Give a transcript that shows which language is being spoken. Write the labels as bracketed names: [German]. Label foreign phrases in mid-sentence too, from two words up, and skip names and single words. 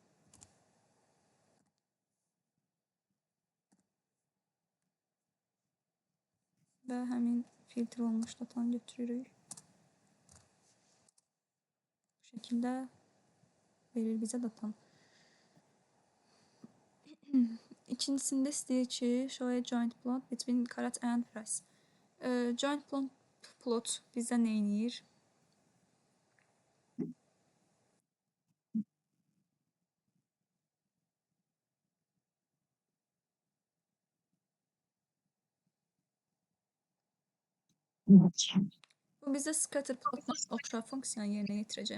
[Azerbaijani] Və həmin filtre olmuş datanı götürürük. Bu şəkildə verir bizə datan. İkincisində istəyir ki, [English] show a joint plot between karat and price. Joint plot [Azerbaijani] bizə nə edir? Bu bizə [English] scatter plotla [Azerbaijani] oxşar funksiyanı yerinə yetirəcək.